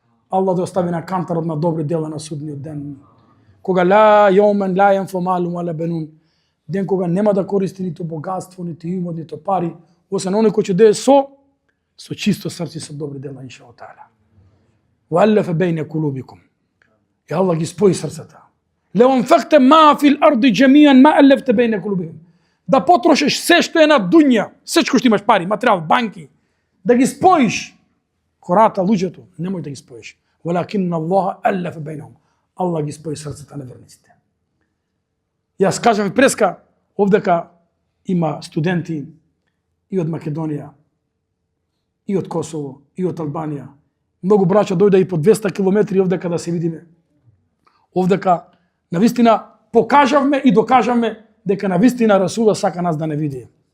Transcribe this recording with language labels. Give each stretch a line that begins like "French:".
Macedonian: Аллах да остави на кантарот на добри дела на судниот ден. Кога
Arabic: ла јомен ла јанфу малун вала бенун,
Macedonian: ден кога нема да користи ниту богатство, ниту имот, ниту пари, освен оној кој ќе дое со чисто срце, со добри дела, иншаллах таала.
Arabic: Ва аллафа бейне кулубикум.
Macedonian: И Аллах ги спои срцата.
Arabic: Леу анфакте ма фил арди џемијан ма аллафте бейне кулубикум.
Macedonian: Да потрошиш се што е на дуња, сечко што имаш пари, материјал, банки, да ги споиш хората, луѓето, немој да ги споиш.
Arabic: Валакинна Аллаха аллафа бейнахум.
Macedonian: Аллах ги спои срцата на верниците. Јас кажам и преска, овдека има студенти и од Македонија, и од Косово, и од Албанија. Многу браќа дојде и по 200 километри овдека да се видиме. Овдека навистина покажавме и докажавме дека навистина Расула сака нас да не види.